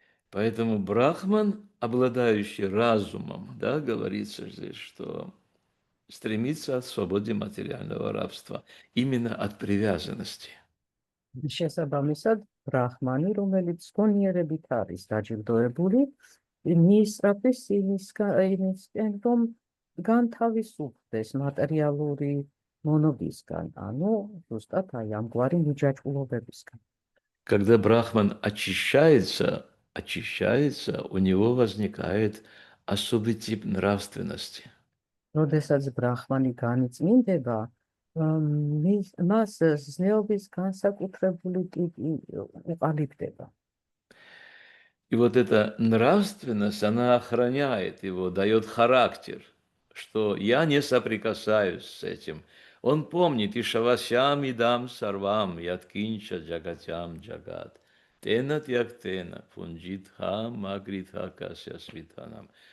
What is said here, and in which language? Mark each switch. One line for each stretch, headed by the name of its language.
Russian: Поэтому Брахман, обладающий разумом, да, говорится здесь, что стремится от свободы материального рабства, именно от привязанности.
Georgian: შესაბამისად, ბრაჰმანი, რომელიც გონიერებით არის დაჯილდოებული, მიისწრაფვის იმისკენ, რომ განთავისუფლდეს მატერიალური მონობისგან, ანუ ზუსტად აი ამგვარი მიჯაჭვულობებისგან.
Russian: Когда Брахман очищается, у него возникает особый тип нравственности.
Georgian: როდესაც ბრაჰმანი განიწმინდება, მას ზნეობის განსაკუთრებული ტიპი უყალიბდება.
Russian: И вот эта нравственность, она охраняет его, дает характер, что я не соприкасаюсь с этим. Он помнит и
Sanskrit: шавасям идам сарвам, яткинча джагатям джагат. Тенат яктена, фунджит хам, агритха кася свитанам.